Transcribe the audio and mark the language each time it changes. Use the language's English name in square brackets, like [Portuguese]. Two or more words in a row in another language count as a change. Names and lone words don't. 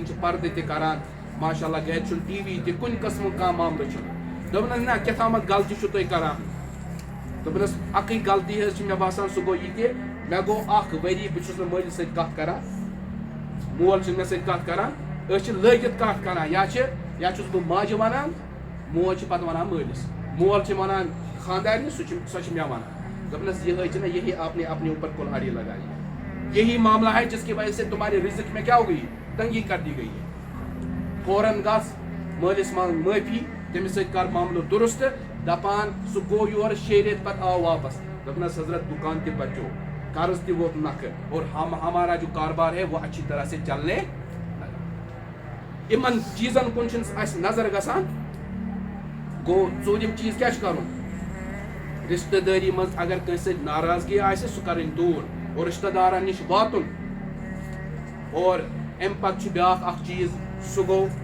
[Kashmiri] چھِ پردٕ تہِ کران ماشاء اللہ گرِ چھُنہٕ ٹی وی تہِ کُنہِ قٕسمُک کانٛہہ معاملہٕ چھُنہٕ دوٚپُن حظ نہ کیٛاہتامتھ غلطی چھُو تُہۍ کران دوٚپُن حظ اکٕے غلطی حظ چھِ مےٚ باسان سُہ گوٚو یہِ کہِ مےٚ گوٚو 1 ؤری بہٕ چھُس نہٕ مٲلِس سۭتۍ کتھ کران مول چھُنہٕ مےٚ سۭتۍ کتھ کران أسۍ چھِ لٲگِتھ کتھ کران یا چھُس بہٕ ماجہِ ونان موج چھِ پتہٕ ونان مٲلِس مول چھِ ونان خاندارنہِ سۄ چھِ مےٚ ونان دوٚپُن حظ یِہے چھِ [Urdu] نا یہی آپ نے اپنے اوپر کلہاڑی لگائی ہے یہی معاملہ ہے جس کی وجہ سے تمہارے رزق میں کیا ہو گئی تنگی کر دی گئی [Kashmiri] ہے فوراً گژھ مٲلِس منٛگ معٲفی تٔمِس سۭتۍ کر معاملہٕ درست دپان سُہ گوٚو یورٕ 6 رٮ۪تھ پتہٕ آو واپس دوٚپُن حظ حضرت دُکان تہِ بچو قرض تہِ ووت نکھٕ [Urdu] اور ہمارا جو کاروبار ہے وہ اچھی طرح سے چلنے لگا [Kashmiri] یِمن چیٖزن کُن چھُنہٕ اسہِ نظر گژھان گوٚو ژوٗرِم چیٖز کیاہ چھُ کرُن رشتہٕ دٲری منٛز اگر کٲنٛسہِ سۭتۍ ناراضگی آسہِ سُہ کرٕنۍ دوٗر اور رشتہٕ دارن نِش واتُن اور امہِ پتہٕ چھُ بیاکھ اکھ چیٖز سُہ گوٚو